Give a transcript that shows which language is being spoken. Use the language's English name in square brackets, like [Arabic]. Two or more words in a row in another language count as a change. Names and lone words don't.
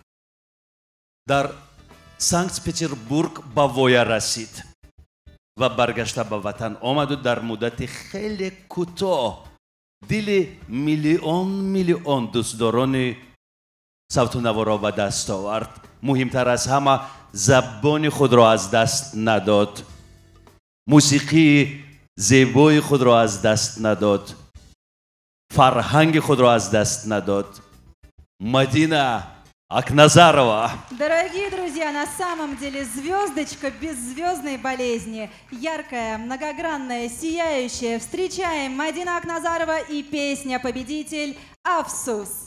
[Tajik] در سانکت پتربورگ به ویا رسید و برگشته به وطن آمد و در مدت خیلی کوتاه دل میلیون دوستداران صوت و نوا را به دست آورد. مهمتر از همه زبان خود را از دست نداد، موسیقی زیبای خود را از دست نداد، فرهنگ خود را از دست نداد. [Russian] Мадина Акназарова. Дорогие друзья, на самом деле звездочка без звездной болезни, яркая, многогранная, сияющая. Встречаем Мадина Акназарова и песня «Победитель» «Афсус».